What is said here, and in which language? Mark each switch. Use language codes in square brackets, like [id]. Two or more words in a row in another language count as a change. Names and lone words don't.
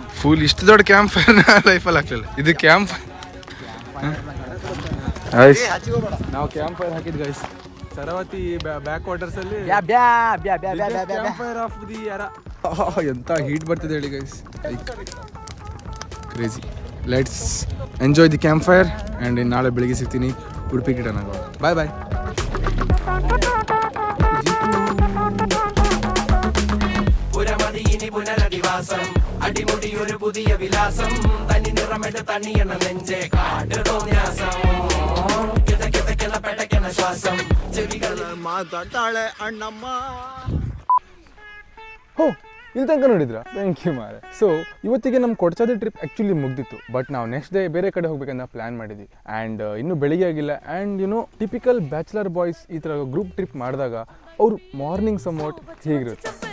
[kn] ಫುಲ್ ಇಷ್ಟು ದೊಡ್ಡ [en] camp fire [kn] ಲೈಫಲ್ಲಿ ಹಾಕ್ಲಿಲ್ಲ. ಇದು ಕ್ಯಾಂಪ್ ನಾವು [en] camp fire [kn] ಹಾಕಿದ್ ಗೈಸ್ ಶರಾವತಿ ಬ್ಯಾಕ್ ವಾಟರ್ಸ್ ಅಲ್ಲಿ. [en] camp fire of the [kn] ಯಾರ. ಎಂತ ಹೀಟ್ ಬರ್ತಿದೆ ಹೇಳಿ ಗೈಸ್. ಕ್ರೇಜಿ. [en] Let's enjoy the camp fire and [kn] ನಾಳೆ ಬೆಳಿಗ್ಗೆ ಸಿಗ್ತೀನಿ ಉಡುಪಿ ಕಿಟನಾಗ. [en] Bye bye. [ml] പുരമതിയിനി പുനരധിവാസം, അടിമുടിയൊരു പുതിയ വിലാസം, തനി നിറമെട്ട് തണിയണ നെഞ്ചെ കാട്ടുതോന്യാസം, കിതക്കിതക്കിന പെടക്കണ ശ്വാസം, ചെവികളിൽ [kn] ಮಾತಾಡ್ತಾಳೆ ಅಣ್ಣಮ್ಮ. ಹೋ ಇಲ್ಲಿ ತನಕ ನೋಡಿದ್ರಾ? [en] Thank you [kn] ಮಾರೆ. ಸೊ ಇವತ್ತಿಗೆ ನಮ್ಮ ಕೊಡ್ಚಾದ ಟ್ರಿಪ್ ಆ್ಯಕ್ಚುಲಿ ಮುಗ್ದಿತ್ತು. ಬಟ್ ನಾವು [en] next day [kn] ಬೇರೆ ಕಡೆ ಹೋಗ್ಬೇಕಂತ ಪ್ಲ್ಯಾನ್ ಮಾಡಿದ್ವಿ. ಆ್ಯಂಡ್ ಇನ್ನೂ ಬೆಳಿಗ್ಗೆ ಆಗಿಲ್ಲ. ಆ್ಯಂಡ್ [en] typical bachelor boys [kn] ಈ ಥರ [en] group trip [kn] ಮಾಡಿದಾಗ ಅವ್ರು ಮಾರ್ನಿಂಗ್ ಸಮೌಟ್ ಹೀಗಿರುತ್ತೆ.